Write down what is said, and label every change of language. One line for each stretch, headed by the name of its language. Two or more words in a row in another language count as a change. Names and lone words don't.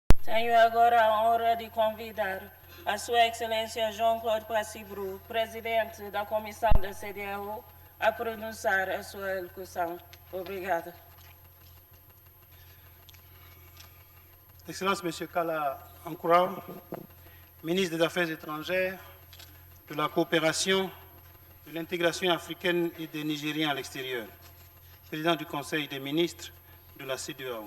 Portuguese: Tenho agora a honra de convidar a Sua Excelência Jean-Claude Pracibrou, presidente da Comissão da CEDEAO, a pronunciar a sua elocução. Obrigada.
French: Excellence M. Kala Ankoura, ministre des Affaires étrangères, de la coopération, de l'intégration africaine et des Nigériens à l'extérieur, président du Conseil des ministres de la CEDEAO.